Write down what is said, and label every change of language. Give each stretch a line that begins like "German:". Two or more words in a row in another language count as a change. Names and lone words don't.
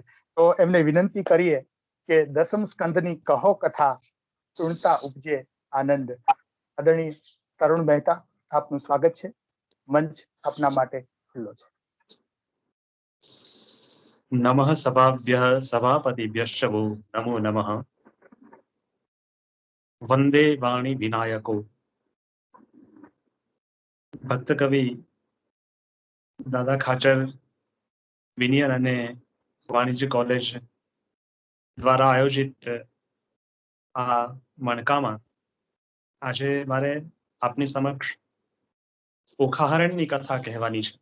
Gujarati: તો એમને વિનંતી કરીએ કે દસમ સ્કંદની કહો કથા સુણતા ઉપજે આનંદ. આદરણીય તરુણ મહેતા, આપનું સ્વાગત છે. મંચ આપના માટે ખુલ્લો છે.
Sanskrit: નમઃ સભાભ્યઃ સભાપતિભ્યશ્ચ वो नमो नमः. વંદે વાણી વિનાયકો.
Gujarati: ભક્ત કવિ દાદા ખાચર વિજ્ઞાન અને વાણિજ્ય કોલેજ દ્વારા આયોજિત આ મણકામાં આજે મારે આપની સમક્ષ ઓખાહરણની કથા કહેવાની છે.